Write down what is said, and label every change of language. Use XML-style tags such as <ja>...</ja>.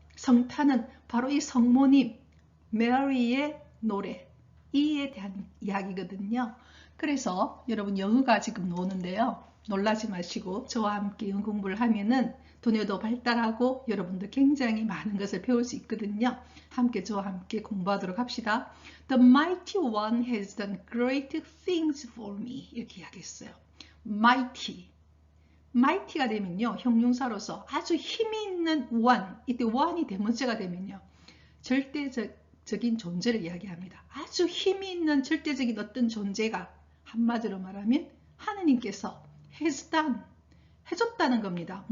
<ko>성탄은 바로 이 성모님 메리의 노래 이에 대한 이야기거든요. 그래서 여러분 영어가 지금 나오는데요. 놀라지 마시고 저와 함께 영어 공부를 하면은 두뇌도 발달하고 여러분도 굉장히 많은 것을 배울 수 있거든요. 함께 저와 함께 공부하도록 합시다.</ko> <en>The mighty one has done great things for me.</en> <ko>이렇게 이야기했어요. mighty. mighty가 되면요. 형용사로서 아주 힘이 있는 one. 이때 one이 대문자가 되면요. 절대적인 존재를 이야기합니다. 아주 힘이 있는 절대적인 어떤 존재가 한마디로 말하면 하느님께서 has done, 해줬다는 겁니다.</ko>